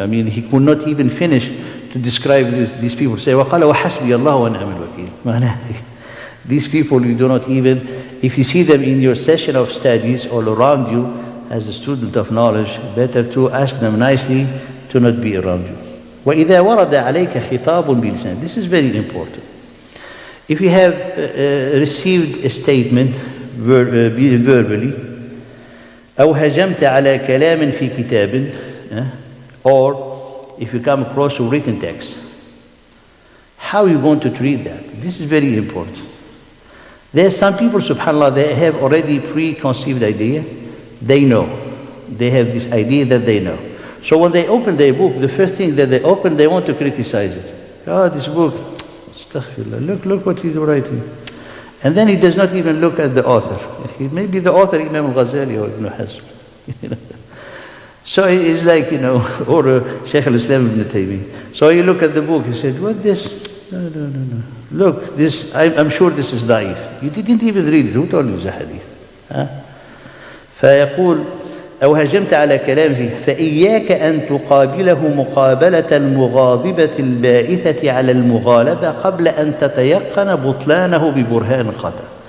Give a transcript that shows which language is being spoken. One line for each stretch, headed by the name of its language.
English: I mean, he could not even finish to describe these people. Say,
Arabic: وقال وحسبي الله ونعم الوكيل.
English: These people, you do not even, if you see them in your session of studies all around you, as a student of knowledge, better to ask them nicely to not be around you.
Arabic: وإذا ورد عليك خطاب بلسان.
English: This is very important. If you have received a statement verbally,
Arabic: أو هجمت على كلام في كتاب,
English: or if you come across a written text, how are you going to treat that? This is very important. There are some people, subhanAllah, they have already preconceived idea. They know. They have this idea that they know. So when they open their book, the first thing that they open, they want to criticize it. This book, astaghfirullah, look what he's writing. And then he does not even look at the author. Maybe the author, Imam Al-Ghazali or Ibn Hazm. So it's like, or Shaykh al-Islam Ibn Taymiyyah. So you look at the book, he said, what this? No. Look, this, I'm sure this is da'if. You didn't even read it. Who told you the hadith?
Arabic: فيقول أو هجمت على كلام فيه فإياك أن تقابله مقابلة المغاضبة الباعثة على المغالبة قبل أن تتيقن بطلانه ببرهان خطأ.